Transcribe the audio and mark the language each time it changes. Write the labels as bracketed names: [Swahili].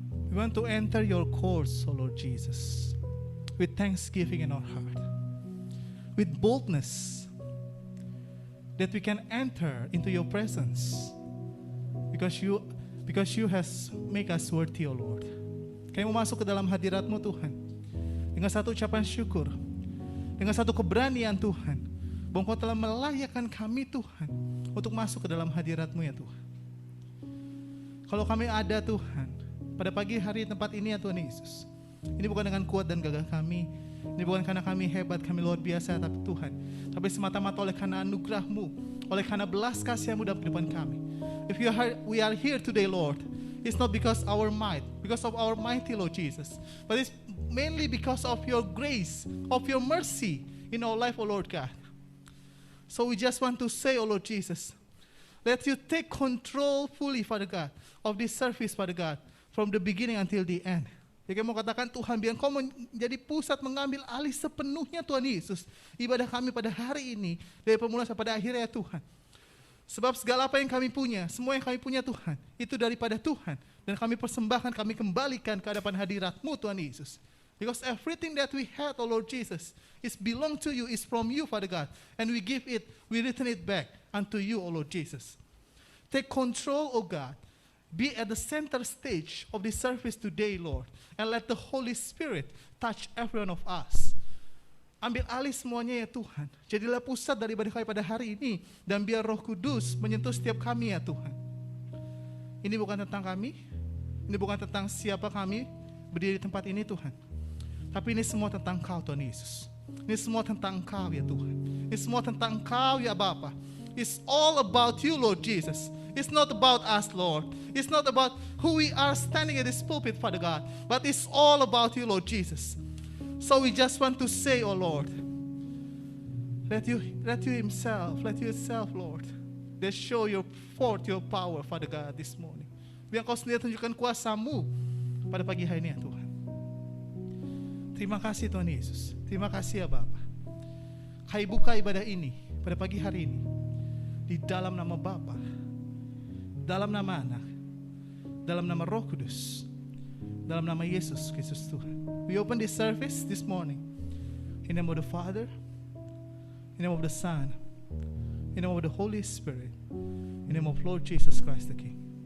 [English] We want to enter your courts, O Lord Jesus, with thanksgiving in our heart, with boldness, that we can enter into your presence, because you has make us worthy, O Lord. [Indonesian] Kami mau masuk ke dalam hadirat-Mu Tuhan, dengan satu ucapan syukur, dengan satu keberanian Tuhan, bahwa Engkau telah melayakkan kami Tuhan, untuk masuk ke dalam hadirat-Mu ya Tuhan. Kalau kami ada Tuhan, pada pagi hari tempat ini ya Tuhan Yesus, ini bukan dengan kuat dan gagah kami, ini bukan karena kami hebat, kami luar biasa, tapi Tuhan, tapi semata-mata oleh karena anugerah-Mu, oleh karena belas kasih-Mu dalam kehidupan kami. [English] If we are here today, Lord, it's not because our might, because of our mighty Lord Jesus, but it's mainly because of your grace, of your mercy in our life, O Lord God. So we just want to say, O Lord Jesus, let you take control fully, Father God, of this service, Father God, from the beginning until the end. [Indonesian] Jadi mau katakan Tuhan, biar Kau menjadi pusat, mengambil alih sepenuhnya Tuhan Yesus ibadah kami pada hari ini, dari permulaan sampai pada akhirnya ya Tuhan. Sebab segala apa yang kami punya, semua yang kami punya Tuhan, itu daripada Tuhan, dan kami persembahkan, kami kembalikan ke hadapan hadirat-Mu Tuhan Yesus. [English] Because everything that we had, O Lord Jesus, is belong to you, is from you, Father God, and we give it, we return it back unto you, O Lord Jesus. Take control, O God. Be at the center stage of this service today, Lord, and let the Holy Spirit touch every one of us. [Indonesian] Ambil alih semuanya ya Tuhan. Jadilah pusat daripada kami pada hari ini, dan biar Roh Kudus menyentuh setiap kami ya Tuhan. Ini bukan tentang kami, ini bukan tentang siapa kami berdiri di tempat ini Tuhan, tapi ini semua tentang Kau Tuhan Yesus. Ini semua tentang Kau ya Tuhan. Ini semua tentang Kau ya Bapa. [English] It's all about you, Lord Jesus. It's not about us, Lord. It's not about who we are standing at this pulpit, Father God, but it's all about you, Lord Jesus. So we just want to say, oh Lord, let you yourself, Lord, that show forth your power, Father God, this morning. [Indonesian] Biar Kau sendiri tunjukkan kuasa-Mu pada pagi hari ini ya Tuhan. Terima kasih Tuhan Yesus. Terima kasih ya Bapa. Kami buka ibadah ini pada pagi hari ini di dalam nama Bapa, dalam nama Anak, dalam nama Roh Kudus, dalam nama Yesus Kristus Tuhan. [English] We open this service this morning in the name of the Father, in the name of the Son, in the name of the Holy Spirit, in the name of Lord Jesus Christ the King.